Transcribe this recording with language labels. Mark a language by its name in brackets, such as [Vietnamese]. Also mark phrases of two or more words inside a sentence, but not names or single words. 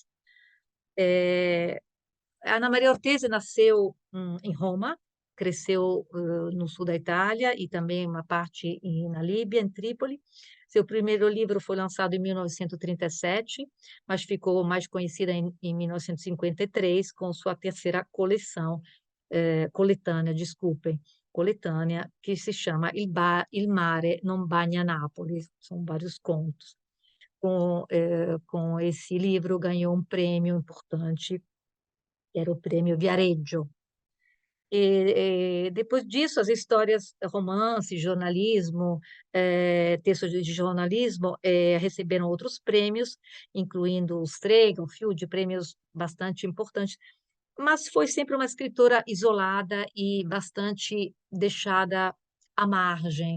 [Portuguese] É, Ana Maria Ortese nasceu em Roma, cresceu no sul da Itália e também uma parte na Líbia, em Trípoli. Seu primeiro livro foi lançado em 1937, mas ficou mais conhecida em 1953 com sua terceira coletânea, desculpem, coletânea, que se chama Il mare non bagna Napoli. São vários contos. Com esse livro ganhou um prêmio importante, que era o prêmio Viareggio. Depois disso, as histórias, romance, jornalismo, textos de jornalismo, receberam outros prêmios, incluindo o Strega, o Field, prêmios bastante importantes, mas foi sempre uma escritora isolada e bastante deixada à margem.